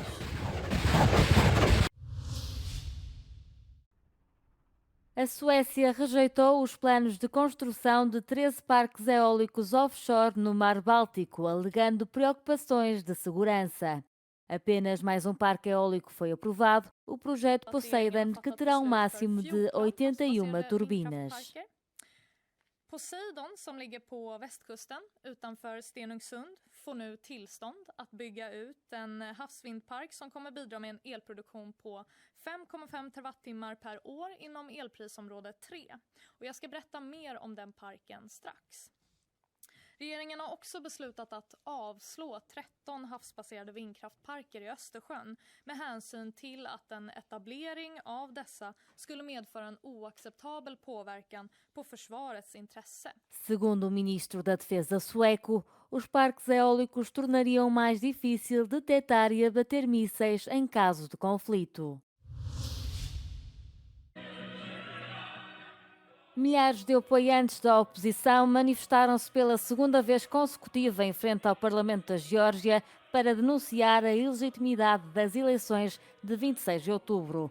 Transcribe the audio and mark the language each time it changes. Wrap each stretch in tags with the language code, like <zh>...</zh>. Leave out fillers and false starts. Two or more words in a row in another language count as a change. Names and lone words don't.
<pt>A Suécia rejeitou os planos de construção de 13 parques eólicos offshore no Mar Báltico, alegando preocupações de segurança. Apenas mais um parque eólico foi aprovado, o projeto Poseidon, que terá um máximo de 81 turbinas.</pt> <sv>Poseidon, som ligger på västkusten utanför Stenungsund, får nu tillstånd att bygga ut en havsvindpark som kommer bidra med en elproduktion på 5,5 terawattimmar per år inom elprisområde 3. Och jag ska berätta mer om den parken strax. Regeringen har också beslutat att avslå 13 havsbaserade vindkraftparker i Östersjön med hänsyn till att en etablering av dessa skulle medföra en oacceptabel påverkan på försvarets intresse.</sv> <pt>Segundo o ministro da Defesa sueco, os parques eólicos tornariam mais difícil detectar e abater mísseis em caso de conflito. Milhares de apoiantes da oposição manifestaram-se pela segunda vez consecutiva em frente ao Parlamento da Geórgia para denunciar a ilegitimidade das eleições de 26 de outubro.</pt>